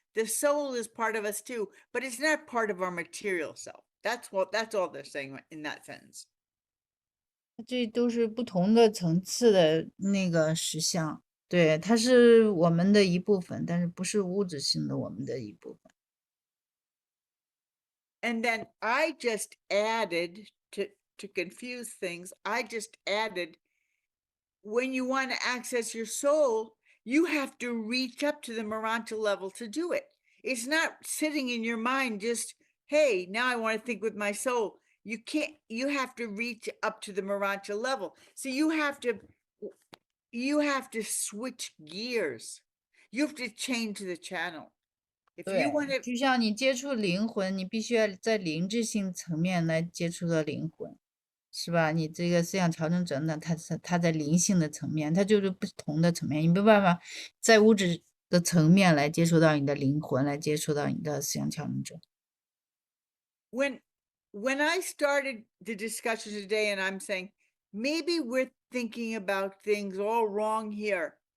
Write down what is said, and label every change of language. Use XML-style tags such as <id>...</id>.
<en>The soul is part of us too, but it's not part of our material self. That's all they're saying in that sentence.</en> <zh>这都是不同的层次的那个实相，对，它是我们的一部分，但是不是物质性的我们的一部分。</zh> <en>And then I just added to confuse things. I just added, when you want to access your soul, you have to reach up to the morantial level to do it. It's not sitting in your mind just, hey, now I want to think with my soul. You can't, you have to reach up to the morantial level. So you have to switch gears. You have to change the channel. If you want 对， to,</en> <zh>就像你接触灵魂，你必须要在灵智性层面来接触到灵魂，是吧？你这个思想调整者呢，他在灵性的层面，他就是不同的层面，你没办法在物质的层面来接触到你的灵魂，来接触到你的思想调整者。</zh> <en>when I started the discussion today, and I'm saying, maybe we're thinking about things all wrong here.</en>